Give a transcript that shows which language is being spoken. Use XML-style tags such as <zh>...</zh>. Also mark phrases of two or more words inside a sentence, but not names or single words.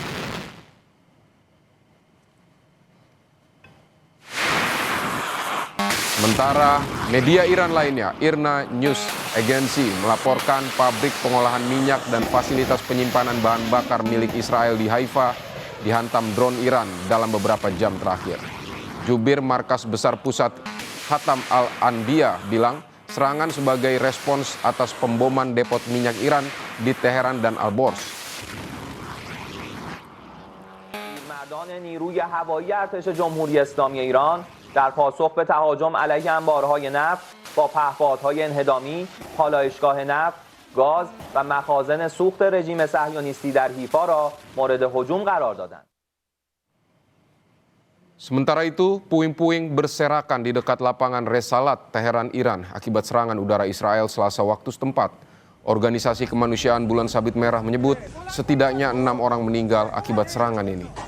<id>Sementara media Iran lainnya, IRNA News Agency, melaporkan pabrik pengolahan minyak dan fasilitas penyimpanan bahan bakar milik Israel di Haifa dihantam drone Iran dalam beberapa jam terakhir. Jubir Markas Besar Pusat Khatam Al-Anbiya bilang serangan sebagai respons atas pemboman depot minyak Iran di Teheran dan Al-Bors.</id> <fa>مردان نیروی هوایی ارتش جمهوری اسلامی ایران در پاسخ به تهاجم علیه انبارهای نفت با پهپادهای انهدامی، پالایشگاه نفت، گاز و مخازن سوخت رژیم صهیونیستی در حیفا را مورد هجوم قرار دادند.</fa> <id>Sementara itu, puing-puing berserakan di dekat lapangan Resalat, Teheran, Iran akibat serangan udara Israel Selasa waktu setempat. Organisasi Kemanusiaan Bulan Sabit Merah menyebut setidaknya 6 orang meninggal akibat serangan ini.</id>